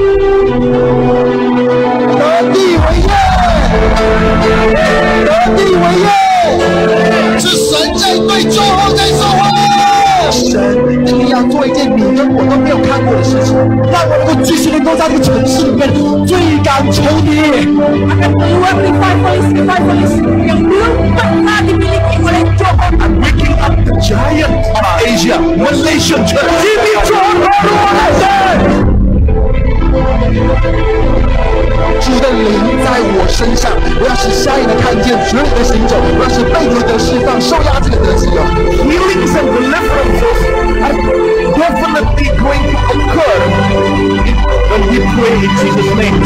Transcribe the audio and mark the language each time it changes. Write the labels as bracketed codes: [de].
[zh] Dodi Waya, Dodi Waya, 是神在对joh后在说话。神一定要做一件你跟我都没有看过的事情，让我能够继续能够在这个城市里面追赶仇敌。 [ms] Akan keluar revivalis yang belum pernah dimiliki oleh Johor. [en] I'm waking up the giant of Asia, Malaysian church. [ms] Ini Johor luar biasa. [zh] 主的灵在我身上，我要使瞎眼的看见，瘸腿的行走，我要使被掳的释放，受压制的得自由。 [en] Healings and deliverances are definitely going to occur when we pray in Jesus' name.